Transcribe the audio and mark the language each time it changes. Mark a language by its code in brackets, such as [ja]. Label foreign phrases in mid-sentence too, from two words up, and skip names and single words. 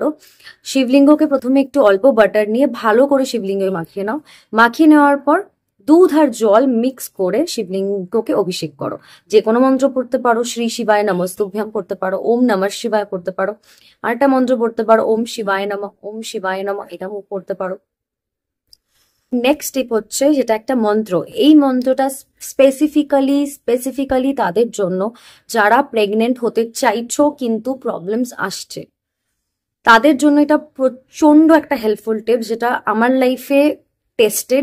[bn] শিবলিঙ্গকে প্রথমে একটু অল্প বাটার নিয়ে ভালো করে শিবলিঙ্গে মাখিয়ে নাও। মাখিয়ে নেওয়ার পর দুধ আর জল মিক্স করে শিবলিঙ্গকে অভিষেক করো। যে কোনো মন্ত্র পড়তে পারো, [sa] শ্রী শিবায় নমস্তুভ্যাম [bn] পড়তে পারো, [sa] ওম নমঃ শিবায় [bn] পড়তে পারো, আরেকটা মন্ত্র পড়তে পারো [sa] ওম শিবায় নমঃ, ওম শিবায় নমঃ, [bn] এটা পড়তে পারো। [en] next step [bn] হচ্ছে, যেটা একটা মন্ত্র, এই মন্ত্রটা স্পেসিফিক্যালি তাদের জন্য যারা প্রেগনেন্ট হতে চাইছো কিন্তু প্রবলেমস আসছে, তাদের জন্য এটা প্রচন্ড একটা [en] helpful tips, [bn] যেটা আমার লাইফে টেস্টেড।